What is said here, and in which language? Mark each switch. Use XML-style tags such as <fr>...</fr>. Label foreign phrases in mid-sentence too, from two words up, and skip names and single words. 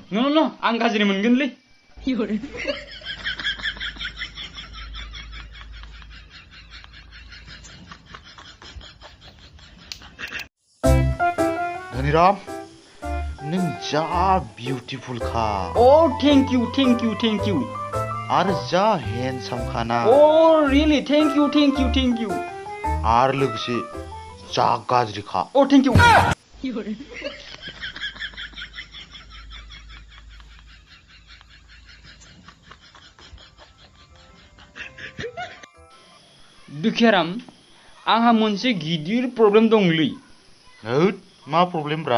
<brx>न आं गाज्रि मोनगोनलै धनिराम नों जा बिउटिफुल खा</brx> <en>Oh thank you</en> <brx>आरो जा हेन्डसाम खाना</brx> <en>Oh really thank you</en> <brx>आरो लोगोसे जा गाज्रि खा</brx> <en>Oh thank you</en> <brx>दुखियाराम आंहा मोनसे गिदिर प्रब्लेम दंलै होद मा प्रब्लेम ब्रा</brx>